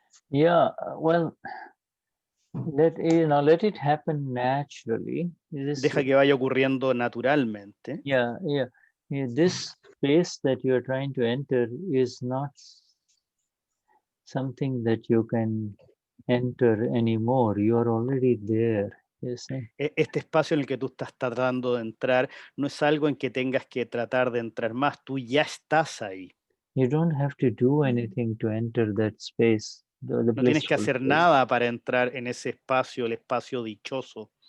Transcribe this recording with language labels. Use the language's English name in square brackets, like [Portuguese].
[English] Yeah, well, let it happen naturally. [Spanish] Deja que vaya ocurriendo naturalmente. [English] Yeah. This space that you're trying to enter is not something that you can enter anymore. You are already there. You see? [Spanish] Este espacio en el que tú estás tratando de entrar no es algo en que tengas que tratar de entrar más, tú ya estás ahí. [English] You don't have to do anything to enter that space, the [Spanish] No tienes que hacer [English] space. [Spanish] nada para entrar en ese espacio, el espacio dichoso.